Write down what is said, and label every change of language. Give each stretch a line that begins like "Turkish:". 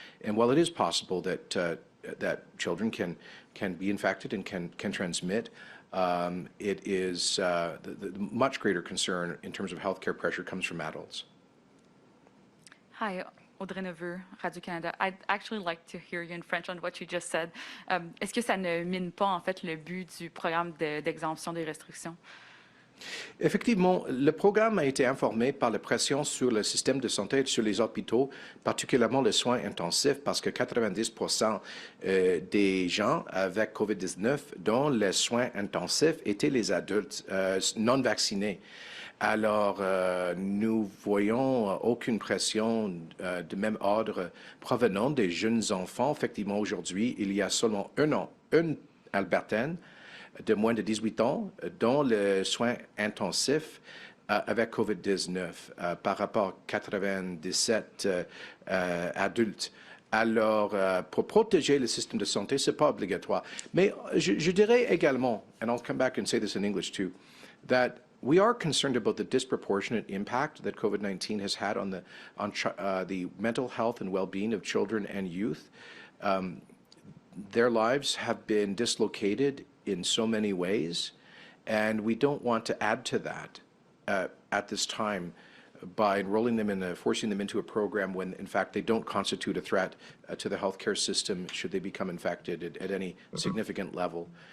English: And while it is possible that children can be infected and can transmit, it is the much greater concern in terms of healthcare pressure comes from adults. Hi, Audrey Neveu, Radio-Canada. I'd actually like to hear you in French on what you just said.
French: Est-ce que ça ne mine pas en fait le but du programme d'exemption des restrictions? Effectivement, le programme a été informé par la pression sur le système de santé et sur les hôpitaux, particulièrement les soins intensifs, parce que 90% des gens avec COVID-19 dont les soins intensifs étaient les adultes non vaccinés. Alors, nous voyons aucune pression de même ordre provenant des jeunes enfants. Effectivement, aujourd'hui, il y a seulement une Albertaine de moins de 18 ans dont les soins intensifs avec COVID-19 par rapport à 97 adultes. Alors, pour protéger le système de santé, ce n'est pas obligatoire. Mais je dirais également,
English: and I'll come back and say this in English too, that we are concerned about the disproportionate impact that COVID-19 has had on the mental health and well-being of children and youth. Their lives have been dislocated in so many ways, and we don't want to add to that at this time by enrolling them in forcing them into a program when, in fact, they don't constitute a threat to the healthcare system should they become infected at any significant level.